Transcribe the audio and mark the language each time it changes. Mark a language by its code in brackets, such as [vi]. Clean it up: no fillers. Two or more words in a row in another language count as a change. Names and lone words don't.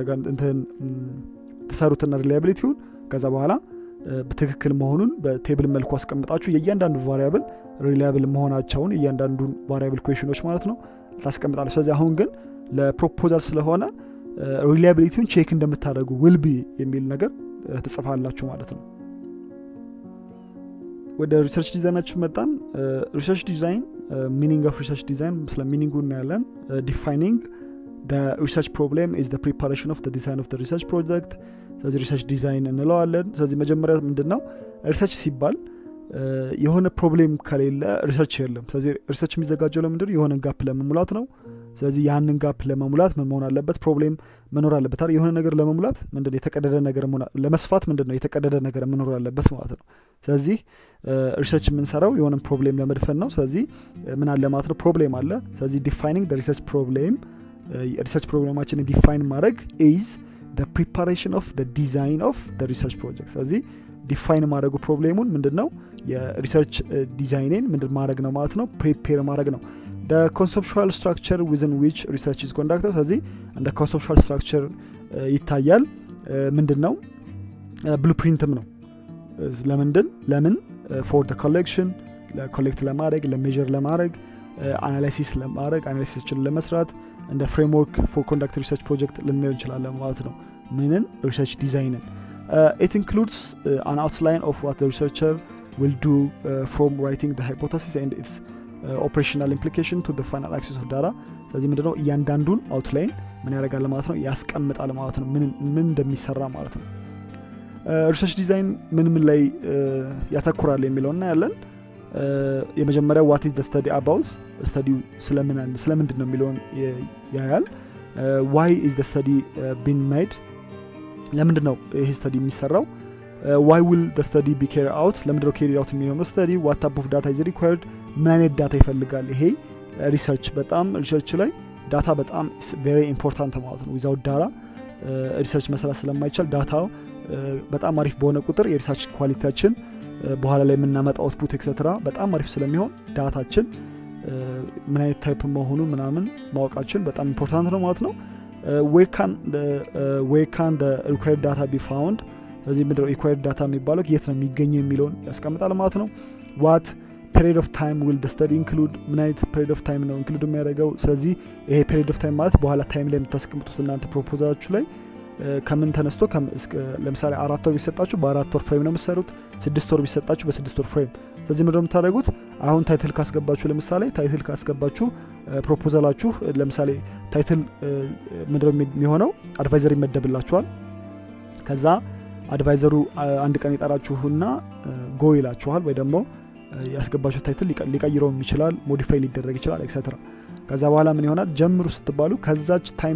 [am] ተሰሩትና ሪላያቢሊቲውን ከዛ በኋላ በትክክል መሆኑን በቴብል መልኩ አስቀምጣችሁ የእያንዳንዱ ቫሪያብል ሪላያብል መሆናቸውን እያንዳንዱን ቫሪያብል ኩዌሽኖች ማለት ነው ታስቀምጣላችሁ። ስለዚህ አሁን ግን ለፕሮፖዛል ስለሆነ ሪላያቢሊቲውን ቼክ እንደምታደርጉ [en] will be [am] የሚል ነገር ትጽፋላችሁ ማለት ነው። ወደ ሪሰርች ዲዛይናችን መጣን። [en] research design meaning of research design [am] ስለ ሚኒንጉ እናያለን። [en] defining the research problem is the preparation of the design of the research project። [am] ስለዚህ [en] research design [am] እንለዋለን። ስለዚህ መጀመሪያ ምንድነው ሪሰርች ሲባል የሆነ ፕሮብሌም ከሌለ ሪሰርች የለም። ስለዚህ ሪሰርች የሚዘጋጀው ለምንድነው የሆነ ጋፕ ለመሙላት ነው። ስለዚህ ያንን ጋፕ ለመሙላት ምን መሆን አለበት ፕሮብሌም መኖር አለበት አይደል። የሆነ ነገር ለመሙላት ምንድነው የተቀደደ ነገር ለመስፋት ምንድነው የተቀደደ ነገር መኖር አለበት ማለት ነው። ስለዚህ ሪሰርች የምንሰራው የሆነ ፕሮብሌም ለመድፈን ነው። ስለዚህ ምን አለ ማለት ነው ፕሮብሌም አለ። ስለዚህ [en] defining the research problem [am] ሪሰርች ፕሮግራማችንን ዲፋይን ማድረግ is [en] the preparation of the design of the research project። [am] ስለዚህ ዲፋይን ማድረጉ ፕሮብሌሙን ምንድነው የሪሰርች ዲዛይንን ምንድን ማድረግ ነው ማለት ነው ፕሪፔር ማድረግ ነው። [en] the conceptual structure within which research is conducted። [am] ስለዚህ እንደ [en] conceptual structure [am] ይታያል። ምንድነው ብሉፕሪንትም ነው። ለምን [en] for the collection [am] ለኮሌክት ለማድረግ ለሜጀር ለማድረግ አናላይሲስ ለማድረግ አናላይሲስችን ለመስራት እንደ [en] framework for conduct research project [am] ልናየው እንችላለን ማለት ነው። ምንን ሪሰርች ዲዛይንን [en] it includes an outline of what the researcher will do from writing the hypothesis and its operational implication to the final access of data። [am] ስለዚህ ምንድነው እያንዳንዱን አውትላይን ምን ያደርጋል ማለት ነው ያስቀምጣል ማለት ነው ምን እንደሚሰራ ማለት ነው። ሪሰርች ዲዛይን ምን ላይ ያተኩራል የሚለውና ያለን የመጀመሪያው [en] what is the study about study [am] ስለምንድን ነው የሚለውን ያያል። [en] why is the study being made [am] ለምንድን ነው ይሄ ስተዲ የሚሰራው። [en] why will the study be carried out [am] ለምንድን ነው [en] carried out [am] የሚሆነው ስተዲ [en] what type of data is required [am] ምን አይነት ዳታ ይፈልጋል። ይሄ ሪሰርች በጣም ሪሰርች ላይ ዳታ በጣም [en] very important [am] ማለት ነው። [en] without data [am] ሪሰርች መስራት ስለማይቻል ዳታ በጣም አሪፍ በሆነ ቁጥር የሪሰርች ኳሊቲያችን በኋላ ላይ የምናመጣው አውትፑት ኤክሴትራ በጣም አሪፍ ስለሚሆን ዳታችን ምን አይነት ታይፕ መሆኑን ምናምን ማወቃችን በጣም ኢምፖርታንት ነው ማለት ነው። where [en] can the required data be found [am] ስለዚህ ምንድነው [en] required data [am] የሚባለው የት ነው የሚገኘው የሚለውን ያስቀምጣል ማለት ነው። [en] what period of time will the study include [am] ምን አይነት [en] period of time [am] ነው include የሚያደርገው። ስለዚህ ይሄ [en] period of time [am] ማለት በኋላ ታይም ላይ የምታስቀምጡት እናንተ ፕሮፖዛላችሁ ላይ ከምን ተነስቶ ለምሳሌ 4 ወር ቢሰጣችሁ በ4 ወር ፍሬም ነው የምትሰሩት። 6 ወር ቢሰጣችሁ በ6 ወር ፍሬም። ስለዚህ ምንድነው የምታደርጉት አሁን ታይትል ካስገባችሁ ለምሳሌ ታይትል ካስገባችሁ ፕሮፖዛላችሁ ለምሳሌ ታይትል ምንድነው የሚሆነው አድቫይዘር ይመደብላችኋል። ከዛ አድቫይዘሩ አንድ ቀን ይጠራችሁና ጎ ይላችኋል ወይ ደግሞ ያስገባችሁ ታይትል ሊቀይረው ይችላል ሞዲፋይ ሊደረግ ይችላል ኤክሴትራ። ከዛ በኋላ ምን ይሆናል ጀምሩ ስትባሉ ከዛች ታይም